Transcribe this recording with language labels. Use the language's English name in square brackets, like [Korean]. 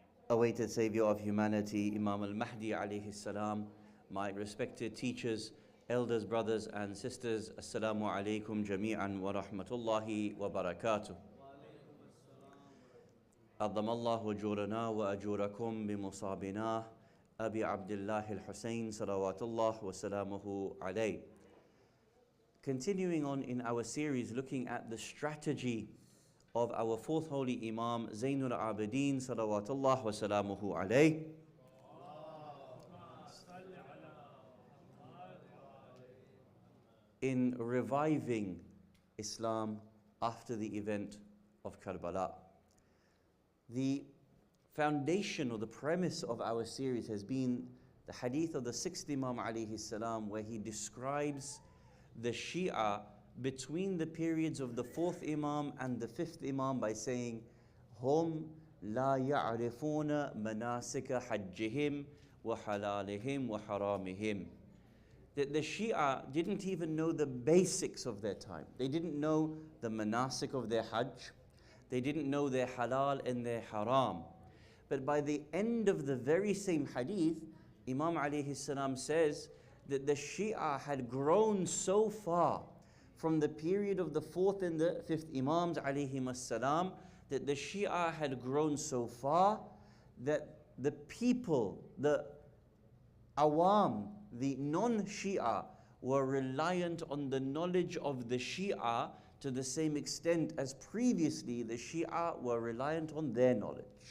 [English] Awaited Savior of humanity, Imam al-Mahdi alayhi salam, my respected teachers, elders, brothers and sisters, [Arabic] Assalamu alaikum jami'an wa rahmatullahi wa barakatuh. أضم الله أجورنا وأجوركم بمصابنا أبي عبد الله الحسين صلوات الله وسلامه عليه. [English] Continuing on in our series looking at the strategy of our fourth holy Imam Zainul Abidin salawatullah wa salamuhu alayh. In reviving Islam after the event of Karbala. The foundation or the premise of our series has been the hadith of the sixth Imam alayhi salam, where he describes the Shia between the periods of the fourth Imam and the fifth Imam by saying, Hum [Arabic] لا يعرفون مناسك حجهم وحلالهم وحرامهم. [English] That the Shia didn't even know the basics of their time. They didn't know the manasik of their hajj. They didn't know their halal and their haram. But by the end of the very same hadith, Imam alayhi salam says that the Shia had grown so far from the period of the 4th and the 5th Imams alayhim as-salam, that the Shia had grown so far that the people, the awam, the non-Shia, were reliant on the knowledge of the Shia to the same extent as previously the Shia were reliant on their knowledge.